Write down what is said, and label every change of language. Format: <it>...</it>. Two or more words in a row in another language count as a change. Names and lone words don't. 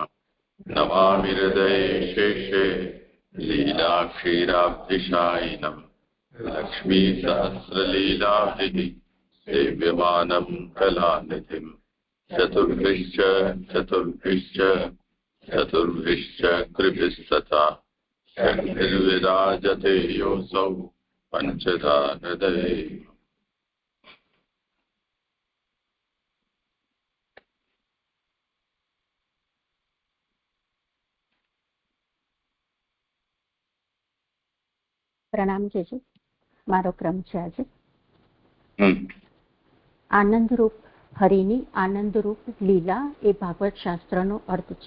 <sa>नमामि हृदये शेषे लीलाक्षीराब्धिशायिनम् लक्ष्मीसहस्रलीलाभिः सेव्यमानं कलानिधिम्। चतुर्भिश्च कृभिस्तथा षड्भिर्विराजते योऽसौ पञ्चधा हृदये।</sa> <gu>પ્રણામ જેજી. મારો ક્રમ છે આજે આનંદરૂપ હરિની આનંદરૂપ લીલા એ ભાગવત શાસ્ત્રનો અર્થ છે.</gu>